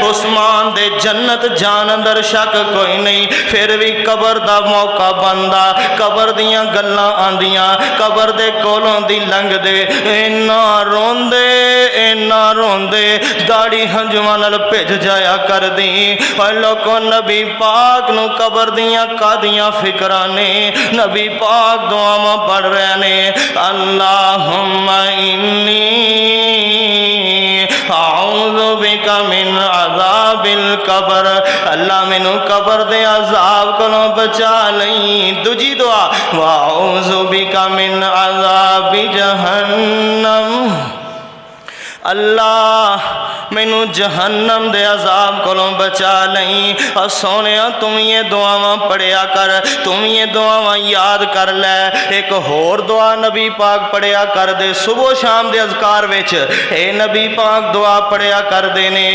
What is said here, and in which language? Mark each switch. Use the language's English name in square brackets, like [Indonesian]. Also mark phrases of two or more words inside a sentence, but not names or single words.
[Punjabi] عثمان دے جنت جان اندر شک کوئی نہیں، فیر بھی قبر دا موقع بندا، قبر دیاں گلاں آندیاں، قبر دے کولوں دی لنگھدے اِنّا روندے داڑھی ہنجوآں نال بھج جایا کر دی. اور لوگوں نبی پاک نوں قبر دیاں کاہدیاں فکراں نے، نبی پاک دعاواں پڑھ رہے نے, [Arabic] اللهم إني أعوذ بك من عذاب القبر, [Punjabi] اللہ مینوں قبر دے عذاب کولوں بچا لئی. دوجی دعا [Arabic] وأعوذ بك من عذاب جهنم, [Punjabi] اللہ مینوں جہنم دے عذاب کولوں بچا لئی. اور سونے تم یہ دعاواں پڑھیا کر، تم یہ دعاواں یاد کر لے. ایک ہور دعا نبی پاک پڑھیا کر دے صبح شام دے اذکار وچ، اے نبی پاک دعا پڑھیا کر دے نے.